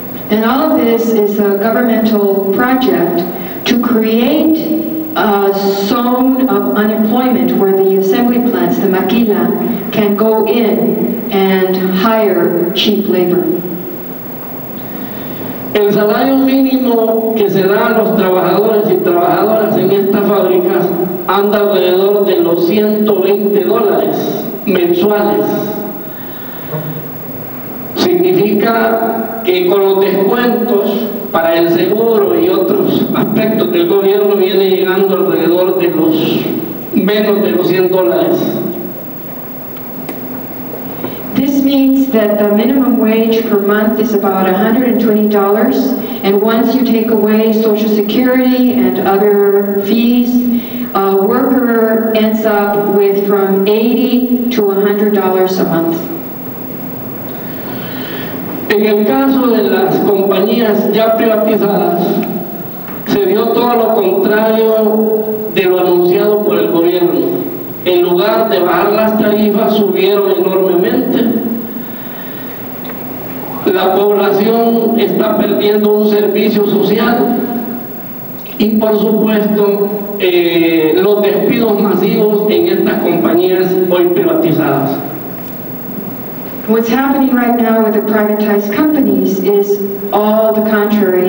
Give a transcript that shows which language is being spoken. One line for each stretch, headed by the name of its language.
English: And all of this is a governmental project to create a zone of unemployment where the assembly plants, the maquila, can go in and hire cheap labor.
Spanish: El salario mínimo que se da a los trabajadores y trabajadoras en estas fábricas anda alrededor de los $120 mensuales. Significa que con los descuentos para el seguro y otros aspectos del gobierno viene llegando alrededor de los menos de los $100.
English: This means that the minimum wage per month is about $120, and once you take away Social Security and other fees, a worker ends up with from $80 to $100 a month.
Spanish: En el caso de las compañías ya privatizadas, se dio todo lo contrario de lo anunciado por el gobierno. En lugar de bajar las tarifas, subieron enormemente. La población está perdiendo un servicio social y, por supuesto, los despidos masivos en estas compañías hoy privatizadas.
English: What's happening right now with the privatized companies is all the contrary.